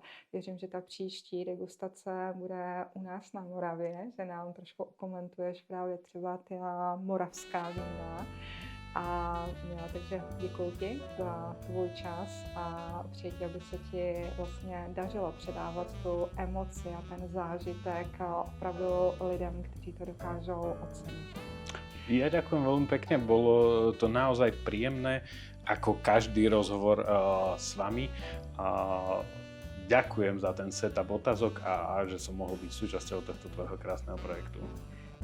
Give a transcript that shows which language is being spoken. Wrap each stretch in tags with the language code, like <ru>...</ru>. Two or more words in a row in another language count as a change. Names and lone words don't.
<cs>Věřím, že ta příští degustace bude u nás na Moravě, že nám trošku okomentuješ právě třeba ty moravská vína. Takže děkuji ti za tvůj čas a přeji ti, aby se ti vlastně dařilo předávat tu emoci a ten zážitek opravdu lidem, kteří to dokážou ocenit.</cs> <sk>Ja ďakujem veľmi pekne, bolo to naozaj príjemné, ako každý rozhovor s vami. Ďakujem za ten setup otázok a že som mohol byť súčasťou tohto tvojho krásneho projektu.</sk>